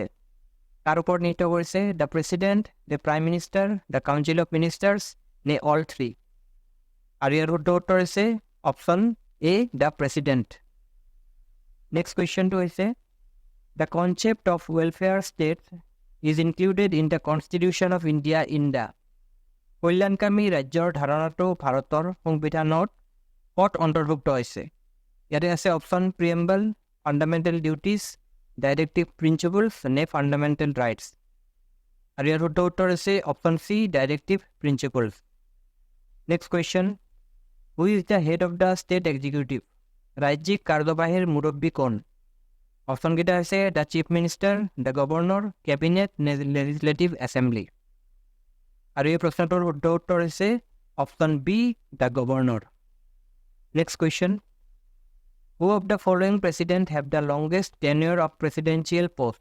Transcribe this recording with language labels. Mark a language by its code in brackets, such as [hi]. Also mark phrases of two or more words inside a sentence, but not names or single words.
[as] কাৰ ওপৰত নিহিত কৰিছে? [en] The President, the Prime Minister, the Council of Ministers নে all three? [as] আৰু ইয়াৰ শুদ্ধ উত্তৰ হৈছে [en] option A, the President. next questionটো হৈছে, the concept of welfare state is included in the Constitution of India in the? [as] কল্যাণকামী ৰাজ্যৰ ধাৰণাটো ভাৰতৰ সংবিধানত ক'ত অন্তৰ্ভুক্ত হৈছে? ইয়াতে আছে [en] option Preamble, Fundamental Duties, Directive Principles নে Fundamental Rights? [as] আৰু ইয়াৰ শুদ্ধ উত্তৰ হৈছে [en] option C, Directive Principles. next question, who is the head of the state executive? [as] ৰাজ্যিক কাৰ্যবাহীৰ মুৰব্বী কোন? অপশ্যনকেইটা হৈছে [en] the Chief Minister, the Governor, cabinet নে Legislative Assembly? [as] আৰু এই প্ৰশ্নটোৰ শুদ্ধ উত্তৰ হৈছে [en] option B, the Governor. next question, who of the following President have the longest tenure of presidential post?